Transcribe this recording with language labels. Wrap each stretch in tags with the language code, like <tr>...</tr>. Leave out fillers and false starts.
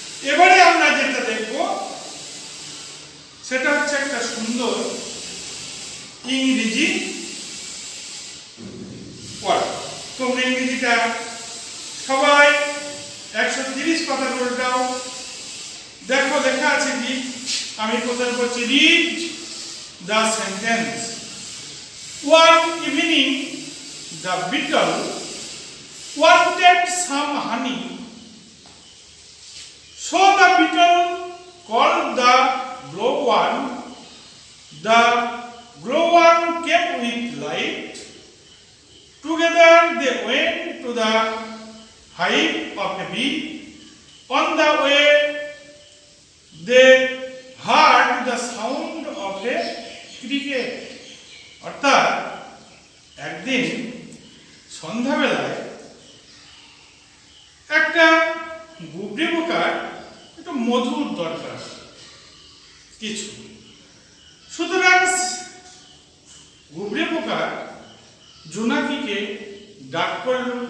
<bn>এবারে আমরা যেটা দেখব সেটা হচ্ছে একটা সুন্দর ইংরেজি পড়া। তোমরা ইংরেজিটা সবাই 130 কথা বলে দাও। দেখো লেখা আছে কি, আমি কোথায় বলছি,</bn> <en>Read the sentence. One evening the beetle wanted some honey, so the beetle called the glowworm. The glowworm came with light. Together they went to the hive of a bee. On the way they heard the sound of a cricket.</en> <bn>অর্থাৎ একদিন সন্ধ্যাবেলায় একটা গুবরে পোকার একটু মধুর দরকার কিছু, সুতরাং গুবরে পোকা জোনাকিকে ডাক করল।</bn>